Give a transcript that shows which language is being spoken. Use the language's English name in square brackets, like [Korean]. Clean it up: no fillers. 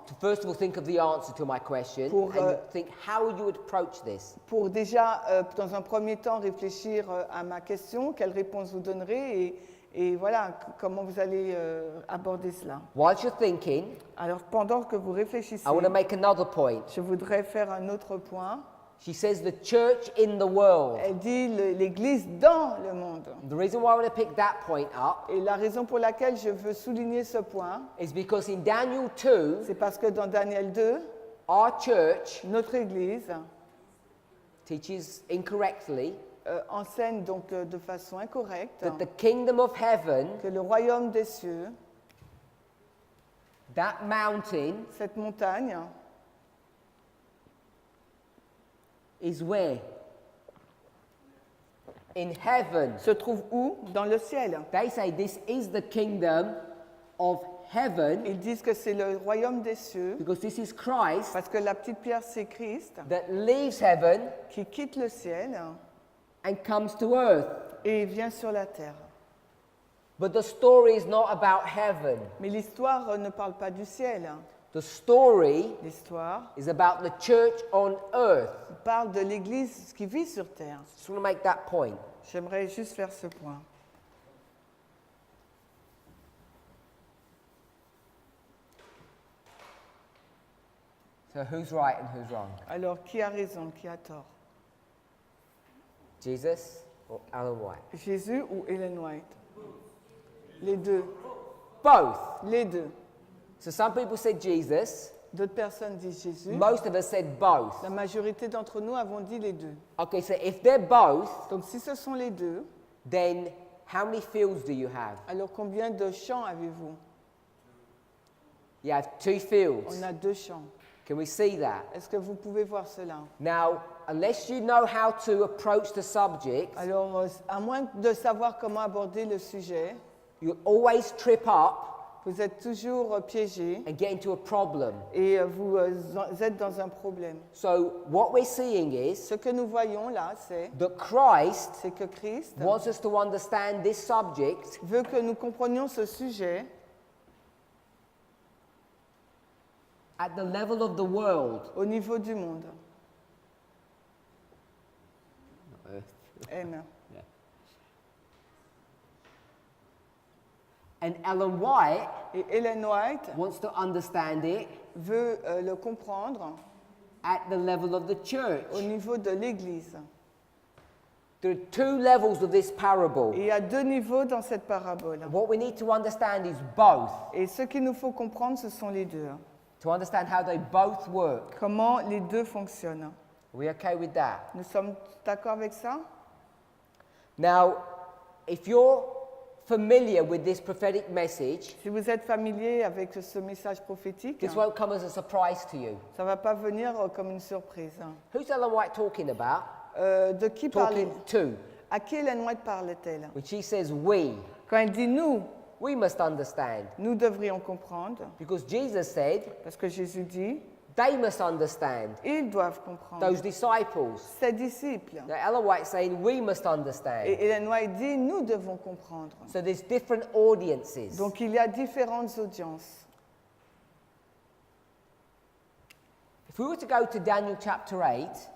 [English] to first of all think of the answer to my question [French] Pour, [English] and think how you would approach this. [French] pour déjà, dans un premier temps, réfléchir à ma question, quelle réponse vous donnerez et voilà, comment vous allez aborder cela. [English] Whilst you're thinking, [French] Alors, pendant que vous réfléchissez, [English] I want to make another point. [French] je voudrais faire un autre point. [English] She says the church in the world. [French] Elle dit l'Église dans le monde. [English] The reason why I want to pick that point up [French] Et la raison pour laquelle je veux souligner ce point, [English] is because in Daniel 2, [French] c'est parce que dans Daniel 2, [English] our church [French] notre Église [English] teaches incorrectly [French] enseigne donc de façon incorrecte [English] that the kingdom of heaven, [French] que le royaume des cieux, [English] that mountain, [French] cette montagne, [English] is where? In heaven. [French] se trouve où? Dans le ciel. [English] They say this is the kingdom of heaven [French] Ils disent que c'est le royaume des cieux [English] because this is Christ [French] parce que la petite pierre c'est Christ [English] that leaves heaven [French] qui quitte le ciel [English] and comes to earth. [French] et vient sur la terre. [English] But the story is not about heaven. [French] Mais l'histoire ne parle pas du ciel. [English] The story [French] L'histoire [English] is about the church on earth. [French] parle de l'Église qui vit sur terre. [English] Just want to make that point. [French] J'aimerais juste faire ce point. [English] So who's right and who's wrong? [French] Alors, qui a raison, qui a tort? [English] Jesus or Ellen White? [French] Jésus ou Ellen White? Les deux. [English] Both. [French] Les deux. [English] So some people said Jesus. [French] D'autres personnes disent Jésus. [English] Most of us said both. [French] La majorité d'entre nous avons dit les deux. [English] Okay, so if they're both, [French] Donc, si ce sont les deux, [English] then how many fields do you have? [French] alors combien de champs avez-vous? [English] You have 2 fields. [French] On a 2 champs. [English] Can we see that? [French] Est-ce que vous pouvez voir cela? [English] Now, unless you know how to approach the subject, [French] Alors, à moins de savoir comment aborder le sujet, [English] you'll always trip up [French] vous êtes toujours piégé [English] and get into a problem. [French] et vous êtes dans un problème. [English] So what we're seeing is [French] Ce que nous voyons là, c'est [English] that Christ [French] que Christ [English] wants us to understand this subject [French] veut que nous comprenions ce sujet [English] at the level of the world. [French] au niveau du monde. [English] Amen. And Ellen White [French] Et Ellen White [English] wants to understand it [French] veut le comprendre [English] at the level of the church. [French] au niveau de l'Église. [English] There are two levels of this parable. [French] Et il y a deux niveaux dans cette parabole. [English] And what we need to understand is both. [French] Et ce qu'il nous faut comprendre, ce sont les deux. [English] To understand how they both work. [French] Comment les deux fonctionnent. [English] Are we okay with that? [French] Nous sommes d'accord avec ça? [English] Now, if you're familiar with this prophetic message, [French] Si vous êtes familier avec ce message prophétique, [English] this won't come as a surprise to you. [French] ça ne va pas venir comme une surprise. [English] Who's Ellen White talking about? [French] De qui parlait? [English] Talking to. [French] À qui Ellen White parle-t-elle? [English] When she says we, [French] Quand elle dit nous, [English] we must understand. [French] nous devrions comprendre, [English] Because Jesus said, [French] parce que Jésus dit, [English] they must understand. [French] ils doivent comprendre. [English] Those disciples. [French] Ses disciples. [English] Now Ellen White's saying we must understand. [French] Et Ellen White dit, nous devons comprendre. [English] So there's different audiences. [French] Donc il y a différentes audiences. [English] If we were to go to Daniel chapter 8,